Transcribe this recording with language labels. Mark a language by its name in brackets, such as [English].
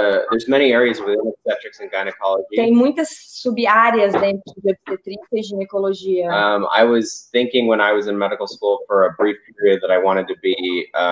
[English] There's many areas within obstetrics and gynecology. [Portuguese] Tem muitas sub-áreas dentro de obstetrícia e ginecologia. [English] I was thinking when I was in medical school for a brief period that I wanted to be